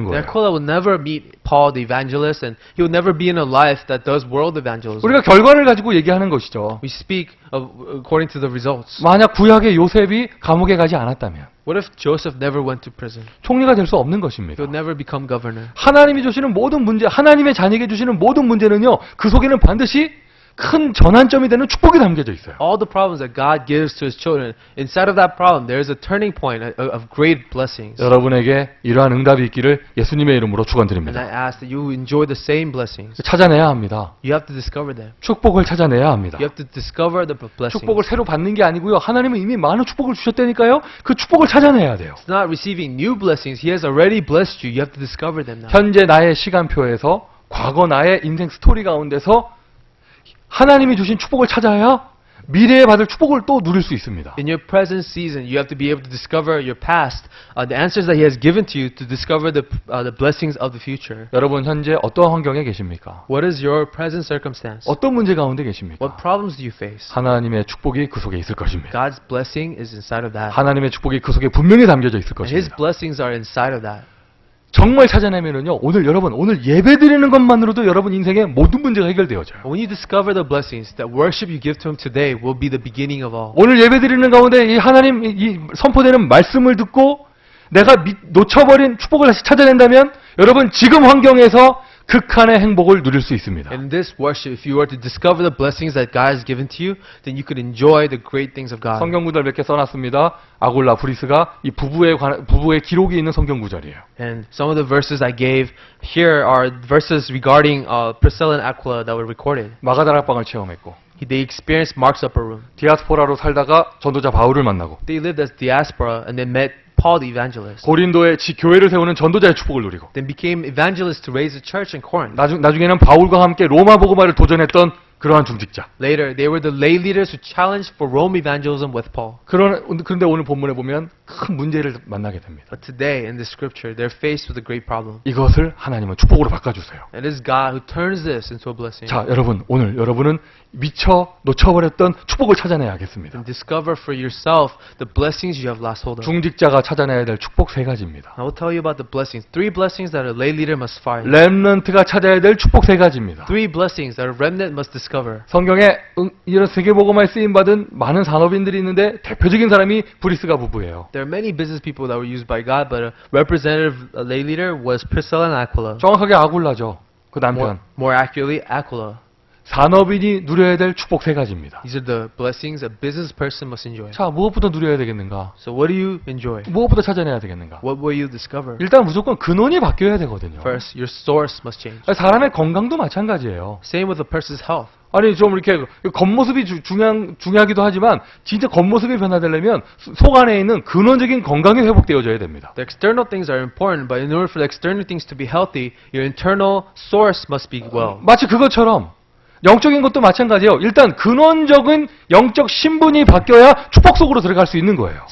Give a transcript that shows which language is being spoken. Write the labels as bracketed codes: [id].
[en] then [ko] 거예요. [en] Aquila would never meet Paul the evangelist, and he would never be in a life that does world evangelism. [ko] 우리가 결과를 가지고 얘기하는 것이죠. [en] We speak according to the results. [ko] 만약 구약의 요셉이 감옥에 가지 않았다면 [en] What if Joseph never went to prison? [ko] 총리가 될 수 없는 [en] He [ko] 것입니다. [en] would never become governor. [ko] 하나님이 주시는 모든 문제, 하나님의 자녀에게 주시는 모든 문제는요, 그 속에는 반드시 큰 전환점이 되는 축복이 담겨져 있어요. [en] All the problems that God gives to His children, inside of that problem, there is a turning point of great blessings. [ko] 여러분에게 이러한 응답이 있기를 예수님의 이름으로 [en] And [ko] 축원드립니다. [en] I ask that you enjoy the same blessings. [ko] 찾아내야 합니다. [en] You have to discover them. [ko] 축복을 찾아내야 합니다. [en] You have to discover the blessings. [ko] 축복을 새로 받는 게 아니고요. 하나님은 이미 많은 축복을 주셨다니까요. 그 축복을 찾아내야 돼요. [en] It's not receiving new blessings. He has already blessed you. You have to discover them now. [ko] 현재 나의 시간표에서 과거 나의 인생 스토리 가운데서 하나님이 주신 축복을 찾아야 미래에 받을 축복을 또 누릴 수 있습니다. [en] In your present season, you have to be able to discover your past, the answers that He has given to you to discover the blessings of the future. [ko] 여러분 현재 어떠한 환경에 계십니까? [en] What is your present circumstance? [ko] 어떤 문제 가운데 계십니까? [en] What problems do you face? [ko] 하나님의 축복이 그 속에 있을 것입니다. [en] God's blessing is inside of that. [ko] 하나님의 축복이 그 속에 분명히 담겨져 있을 [en] And His [ko] 것입니다. [en] blessings are inside of that. [ko] 정말 찾아내면은요, 오늘 예배 드리는 것만으로도 여러분 인생의 모든 문제가 해결되어져요. [en] When you discover the blessings, that worship you give to Him today will be the beginning of all. [ko] 오늘 예배 드리는 가운데 이 하나님 이 선포되는 말씀을 듣고 내가 놓쳐버린 축복을 다시 찾아낸다면 여러분 지금 환경에서 극한의 행복을 누릴 수 있습니다. [en] In this worship, if you were to discover the blessings that God has given to you, then you could enjoy the great things of God. [ko] 성경 구절 몇 개 써놨습니다. 아굴라 브리스가 이 부부의 기록이 있는 성경 구절이에요. [en] And some of the verses I gave here are verses regarding Priscilla and Aquila that were recorded. [ko] 마가다락방을 체험했고 [en] They experienced Mark's upper room. [ko] 디아스포라로 살다가 전도자 바울을 만나고 [en] They lived as diaspora and they met Paul the evangelist. [ko] 고린도에 교회를 세우는 전도자의 축복을 누리고 [en] Then became evangelists to raise a church in Corinth. [ko] 나중에는 바울과 함께 로마 복음화를 도전했던 그러한 중직자. [en] Later, they were the lay leaders who challenged for Rome evangelism with Paul. [ko] 그런데 오늘 본문에 보면 큰 문제를 만나게 됩니다. [en] But today, in the scripture, they're faced with a great problem. [ko] 이것을 하나님은 축복으로 바꿔주세요. [en] And it is God who turns this into a blessing. [ko] 자, 여러분 오늘 여러분은 미처 놓쳐버렸던 축복을 찾아내야겠습니다. [en] And discover for yourself the blessings you have lost hold of. [ko] 중직자가 찾아내야 될 축복 세 가지입니다. [en] I will tell you about the blessings. 3 blessings that a lay leader must find. [ko] 렘넌트가 찾아야 될 축복 세 가지입니다. [en] 3 blessings that a remnant must discover. [ko] 성경에 이런 세계복음화에 쓰임받은 많은 산업인들이 있는데 대표적인 사람이 브리스가 부부예요. [en] There are many business people that were used by God, but a representative lay leader was Priscilla and Aquila. [ko] 정확하게 아굴라죠. 그 남편. [en] More accurately, Aquila. [ko] 산업인이 누려야 될 축복 세 가지입니다. [en] These are the blessings a business person must enjoy. [ko] 자, 무엇부터 누려야 되겠는가? [en] So what do you enjoy? [ko] 무엇부터 찾아내야 되겠는가? [en] What will you discover? [ko] 일단 무조건 근원이 바뀌어야 되거든요. [en] First, your source must change. [ko] 사람의 건강도 마찬가지예요. [en] Same with a person's health. [ko] 아니 좀 이렇게 겉모습이 중요하기도 하지만 진짜 겉모습이 변화되려면 속 안에 있는 근원적인 건강이 회복되어져야 됩니다. [en] The external things are important, but in order for the external things to be healthy, your internal source must be well. [ko] 마치 그것처럼 영적인 것도 마찬가지예요. 일단 근원적인 영적 신분이 바뀌어야 축복 속으로 들어갈 수 있는 거예요.